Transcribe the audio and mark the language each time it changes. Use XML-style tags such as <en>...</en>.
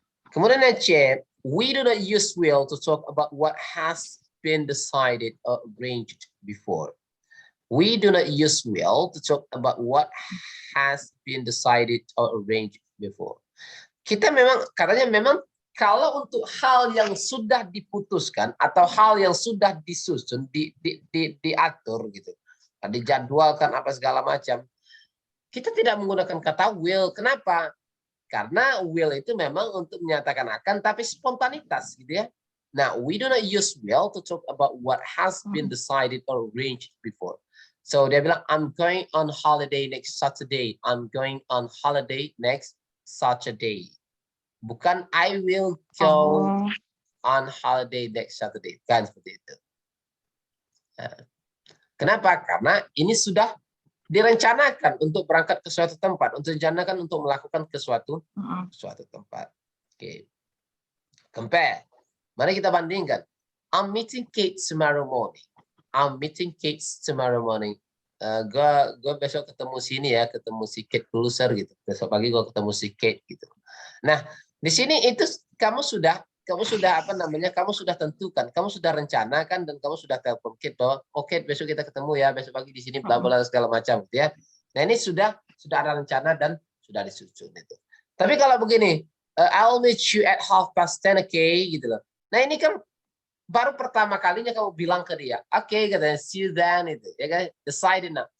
<id>Kemudian yang C,</id> <en>we do not use will to talk about what has been decided or arranged before. We do not use will to talk about what has been decided or arranged before.</en> <id>Kita katanya kalau untuk hal yang sudah diputuskan atau hal yang sudah disusun, diatur gitu, dijadwalkan apa segala macam, kita tidak menggunakan kata will. Kenapa? Karena will itu memang untuk menyatakan akan, tapi spontanitas gitu ya.</id> <en>Nah, we do not use will to talk about what has been decided or arranged before. So dia bilang, I'm going on holiday next Saturday. I'm going on holiday next Saturday.</en> <id>Bukan</id> <en>I will go on holiday next Saturday.</en> <id>Kan seperti itu. Kenapa? Karena ini sudah direncanakan untuk berangkat ke suatu tempat, untuk direncanakan untuk melakukan ke suatu tempat. Oke. Compare. Mari kita bandingkan.</id> <en>I'm meeting Kate tomorrow morning.</en> <id>Gue besok ketemu sini ya, ketemu si Kate Closer gitu. Besok pagi gue ketemu si Kate gitu. Nah, di sini itu kamu sudah apa namanya? Kamu sudah tentukan, kamu sudah rencanakan dan kamu sudah telepon Kate bahwa oke, besok kita ketemu ya, besok pagi di sini bla bla segala macam gitu ya. Nah, ini sudah ada rencana dan sudah disusun itu. Tapi kalau begini,</id> <en>I'll meet you at 10:30, okay, gitu loh.</en> <id>Nah, ini kan baru pertama kalinya kamu bilang ke dia, oke, katanya</id> <en>see you then</en> <id>itu, ya kan?</id> <en>Decided now.</en>